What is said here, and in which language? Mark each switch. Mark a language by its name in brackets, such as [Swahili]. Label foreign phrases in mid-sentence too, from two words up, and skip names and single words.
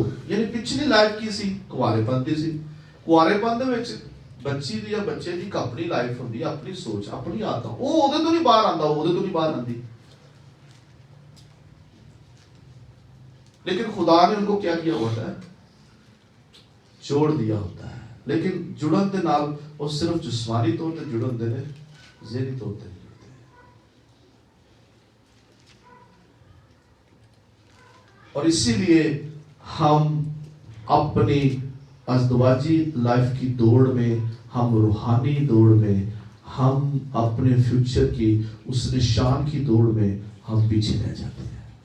[Punjabi] یعنی پچھلی لائف کی سی کوارے پن دی سی. کوارے پن دے وچ بچی دی یا بچے دی اپنی لائف ہوندی، اپنی سوچ، اپنی عادت. وہ اودے تو نہیں باہر آندا، اودے تو نہیں باہر آندی. [Urdu] لیکن خدا نے ان کو کیا کیا ہوتا ہے؟ جوڑ دیا ہوتا ہے، [Punjabi] لیکن جڑن دے نال وہ صرف جسمانی طور تے جڑن دے نے، ذہنی طور تے نہیں جڑتے۔ [Urdu] اور اسی لیے ہم اپنی ازدواجی لائف کی دوڑ میں، ہم روحانی دوڑ میں، ہم اپنے فیوچر کی اس نشان کی دوڑ میں ہم پیچھے رہ جاتے ہیں۔